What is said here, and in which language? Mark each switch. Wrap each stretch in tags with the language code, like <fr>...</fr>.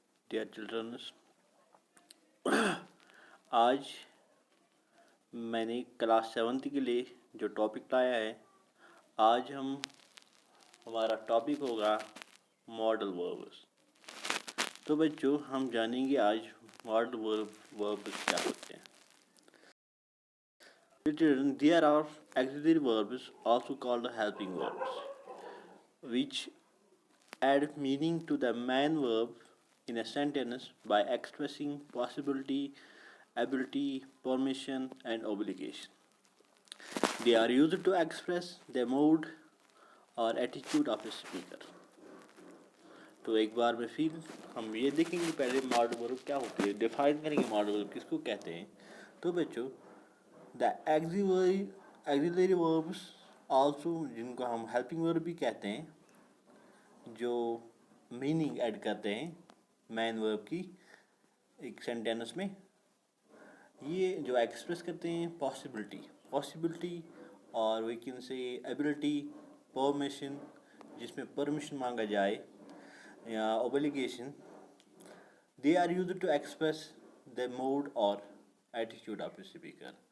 <ur>Dear childrens, آج میں نے کلاس 7 کے لیے جو ٹاپک لایا ہے، آج ہمارا ٹاپک ہوگا ماڈل وربس. تو بچوں، ہم جانیں گے آج ماڈل وربس کیا ہوتے ہیں.</ur> <en>Children, there are auxiliary verbs, also called helping verbs, which add meaning to the main verb in a sentence by expressing possibility, ability, permission, and obligation. They are used to express the mood or attitude of a speaker.</en> <ur>تو ایک بار میں پھر ہم یہ دیکھیں گے پہلے model ورب کیا ہوتی ہے، ڈیفائن کریں گے ماڈل ورب کس کو کہتے ہیں. تو بچوں، دا auxiliary verbs آلسو، جن کو ہم ہیلپنگ ورب بھی کہتے ہیں، جو میننگ ایڈ کرتے ہیں مین ورب کی ایک سینٹینس میں، یہ جو ایکسپریس کرتے ہیں پاسبلٹی اور</ur> <en>we can سے</en> <ur>ability, permission جس میں پرمیشن مانگا جائے، یا obligation.</ur> <en>They are used to express the mood اور attitude of a speaker.</en>